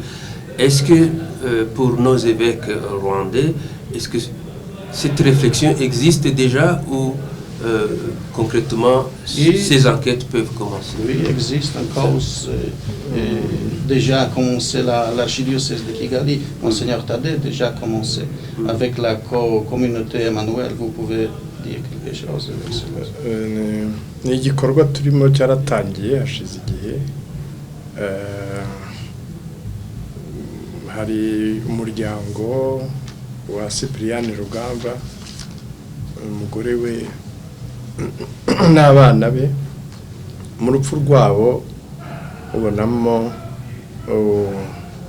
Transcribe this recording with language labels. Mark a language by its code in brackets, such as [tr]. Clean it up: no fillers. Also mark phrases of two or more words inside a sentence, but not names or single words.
[fr] Est-ce que pour nos évêques rwandais, est-ce que cette réflexion existe déjà ou concrètement ces enquêtes peuvent commencer? Oui, il existe une cause déjà commencé l'archidiocèse de Kigali, Monseigneur Tadé déjà commencé avec la communauté Emmanuel. Vous pouvez dire quelque chose? [rw] Ni igikorwa turimo cyaratangiye hashize igihe. Hari umuryango wa Cyprien Rugamba, umugore we n'abana be, mu rupfu rwabo ubonamo